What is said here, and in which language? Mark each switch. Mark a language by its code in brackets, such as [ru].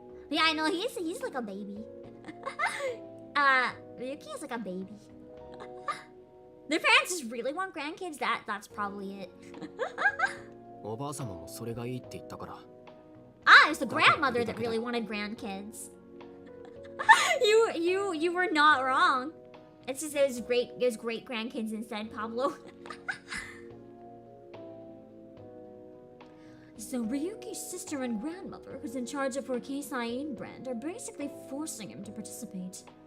[en] Yeah, I know, he's like a baby. Ryuki is like a baby. Their parents just really want grandkids, that's probably it. [ja] おばあ様もそれがいいって言ったから [en] Ah, it's the grandmother that really wanted grandkids. You were not wrong. It's just it was great grandkids instead, Pablo. So Ryuki's sister and grandmother, who's in charge of her Keisain brand, are basically forcing him to participate.